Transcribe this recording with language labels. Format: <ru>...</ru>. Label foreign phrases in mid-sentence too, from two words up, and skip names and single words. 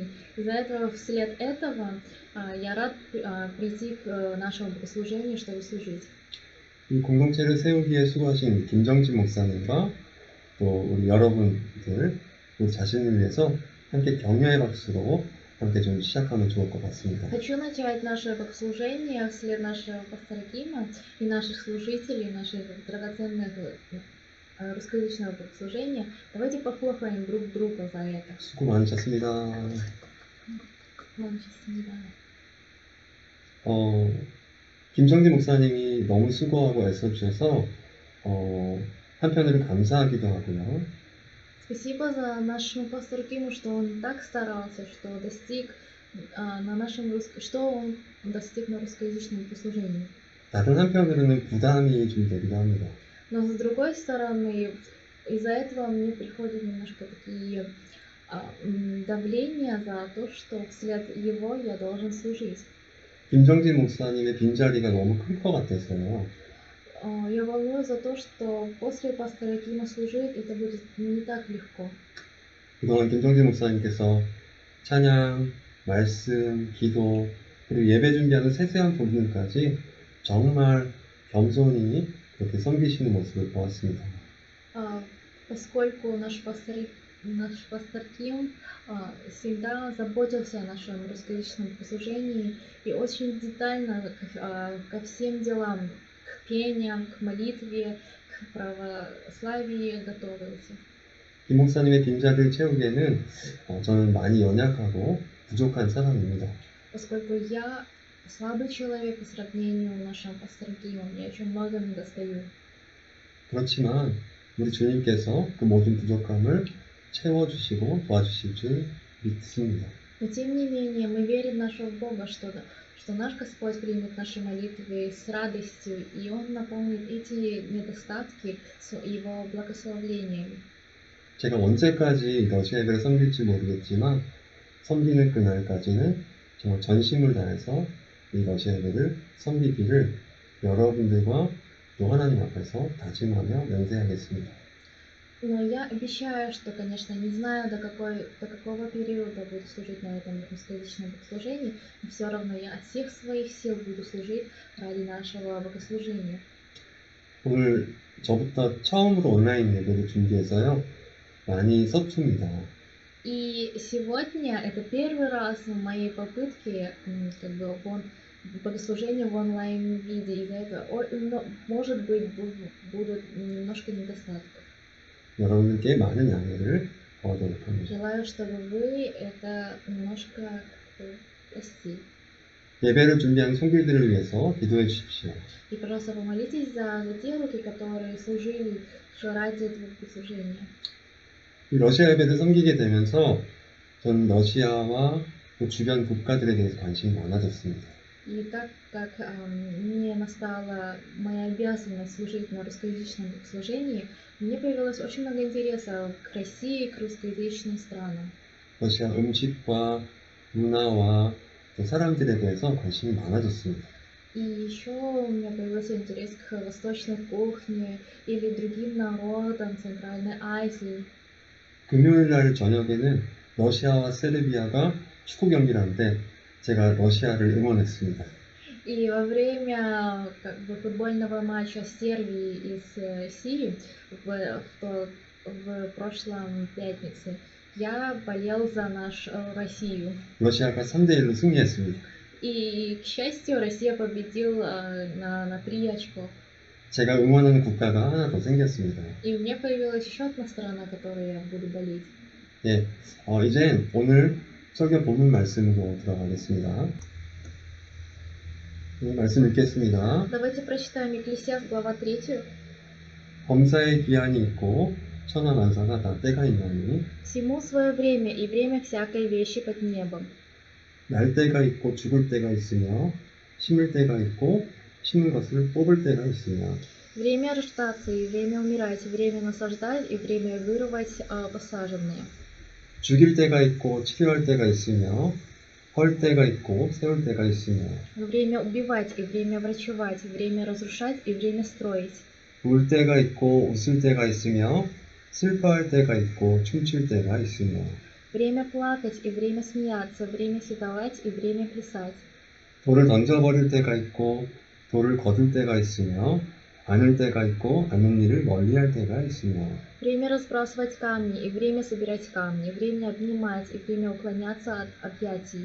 <ru>Из-за этого, вслед этого, я рад прийти к нашему богослужению, чтобы служить.</ru> <ko>이 공동체를 세우기에 수고하신 김정진 목사님과 또 우리 여러분들, 우리 자신을 위해서 함께 격려의 박수로 함께 좀 시작하면 좋을 것 같습니다.</ko> <ru>Хочу начать наше богослужение вслед нашего пастора Кима и наших служителей, наших драгоценных русскоязычного богослужения. Давайте похлопаем друг друга за это.</ru> <ko>수고 많으셨습니다.</ko> <ru>Вам счастливо.</ru> <ko>김정진 목사님이 너무 수고하고 애써주셔서 한편으로 감사하기도 하고요.</ko> <ru>Спасибо за нашему пастору Киму, что он так старался, что достиг что он достиг на русскоязычном послужении.</ru> <ko>다른 한편으로는 부담이 좀 되기도 합니다.</ko> <ru>Но с другой стороны, из-за этого мне приходят немножко такие давления за то, что вслед его я должен служить.</ru> <ko>김정진 목사님의 빈자리가 너무 클 것 같아서요.</ko> <ru>Я волнуюсь за то, что после пастора Кима служить это будет не так легко.</ru> <ko>그동안 김정진 목사님께서 찬양, 말씀, 기도, 그리고 예배 준비하는 세세한 부분까지 정말 겸손히 그렇게 섬기시는 모습을 보았습니다.</ko> <ru>Поскольку наш пастор Ким всегда заботился о нашем русскоязычном послужении и очень детально ко всем делам, к пениям, к молитве, к православии готовился.</ru> <ko>김 목사님의 빈자리를 채우기에는 저는 많이 연약하고 부족한 사람입니다.</ko> <ru>Поскольку я слабый человек по сравнению с нашим пастором Кимом, я еще много не достаю.</ru> <ko>그렇지만 우리 주님께서 그 모든 부족함을 채워주시고 도와주실 줄 믿습니다.</ko> <ru>Но тем не менее мы верим в нашего Бога, что наш Господь примет наши молитвы с радостью, и Он наполнит эти недостатки Его благословениями.</ru> <ko>제가 언제까지 러시아 예배를 섬길지 모르겠지만 섬기는 그날까지는 정말 전심을 다해서 이 러시아 예배를 섬기기를 여러분들과 또 하나님 앞에서 다짐하며 맹세하겠습니다.</ko> <ru>Но я обещаю, что, конечно, не знаю, до какого периода буду служить на этом русскоязычном богослужении, но все равно я от всех своих сил буду служить ради нашего богослужения.</ru> <ko>오늘 저부터 처음으로 온라인 예배를 준비해서요. 많이 서툽니다.</ko> <ru>И сегодня это первый раз в моей попытке богослужения в онлайн виде, из-за этого, может быть, будут немножко недостатков.</ru> <ko>여러분들께 많은 양해를 구하도록 합니다.</ko> <ru>Желаю, чтобы вы это немножко простили.</ru> <ko>예배를 준비한 손길들을 위해서 기도해 주십시오.</ko> <ru>И, пожалуйста, помолитесь за те руки, которые служили ради этого служения.</ru> <ko>이 러시아 예배를 섬기게 되면서 저는 러시아와 그 주변 국가들에 대해서 관심이 많아졌습니다.</ko> <ru>И так как мне настала моя обязанность служить на русскоязычном служении, мне появилось очень много интереса к России, к русскоязычным странам.</ru> <ko>러시아 음식과 문화와 또 사람들에 대해서 관심이 많아졌습니다.</ko> <ru>И еще у меня появился интерес к восточной кухне или другим народам Центральной Азии.</ru> <ko>금요일 날 저녁에는 러시아와 세르비아가 축구 경기를 하는데 제가 러시아를 응원했습니다.</ko> <ru>И во время футбольного матча Сербии и Сирии в прошлом пятнице я болел за нашу Россию.</ru> <ko>러시아가 3대1로 승리했습니다.</ko> <ru>И, к счастью, Россия победила на 3 очков.</ru> <ko>제가 응원하는 국가가 하나 더 생겼습니다.</ko> <ru>И у меня появилась еще одна страна, которой я буду болеть.</ru> <ko>예, 이제 오늘 설교 본문 말씀으로 들어가겠습니다. 네, 말씀 읽겠습니다.</ko> <ru>Давайте прочитаем Екклесиаст, глава 3.</ru> <ko>범사에 기한이 있고 천하만사가 다 때가 있나니</ko> <ru>«Всему свое время, и время всякой вещи под небом.</ru> <ko>날 때가 있고 죽을 때가 있으며 심을 때가 있고 심은 것을 뽑을 때가 있으며</ko> <ru>Время рождаться и время умирать, время насаждать и время вырывать посаженное.</ru> <ko>죽일 때가 있고 치료할 때가 있으며 헐 때가 있고 세울 때가 있으며</ko> <ru>Время убивать и время врачевать, время разрушать и время строить.</ru> <ko>울 때가 있고 웃을 때가 있으며 슬퍼할 때가 있고 춤출 때가 있으며</ko> <ru>Время плакать и время смеяться, время седовать и время плясать.</ru> <ko>돌을 던져버릴 때가 있고 돌을 거둘 때가 있으며 아는 때가 있고 아는 일을 멀리할 때가 있으며</ko> <ru>Время разбрасывать камни, и время собирать камни, время обнимать, и время уклоняться от объятий.</ru>